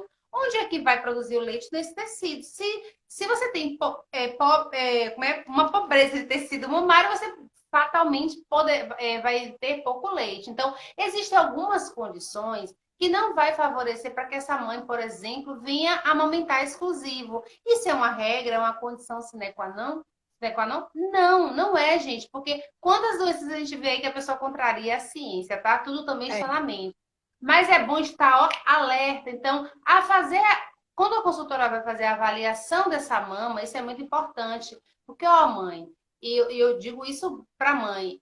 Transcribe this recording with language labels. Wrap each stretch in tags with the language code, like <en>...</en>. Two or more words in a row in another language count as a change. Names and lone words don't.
<pt>Onde é que vai produzir o leite nesse tecido? Se você tem uma pobreza de tecido mamário, você fatalmente vai ter pouco leite. Então, existem algumas condições que não vai favorecer para que essa mãe, por exemplo, venha amamentar exclusivo. Isso é uma regra, é uma condição</pt> <la>sine qua non? Sine qua non?</la> <pt>Não, não é, gente, porque quantas doenças a gente vê aí que a pessoa contraria a ciência, tá? Tudo também está É. na mente. Mas é bom estar ó, alerta. Então, quando a consultora vai fazer a avaliação dessa mama, isso é muito importante. Porque, ó, mãe, eu digo isso para mãe.</pt>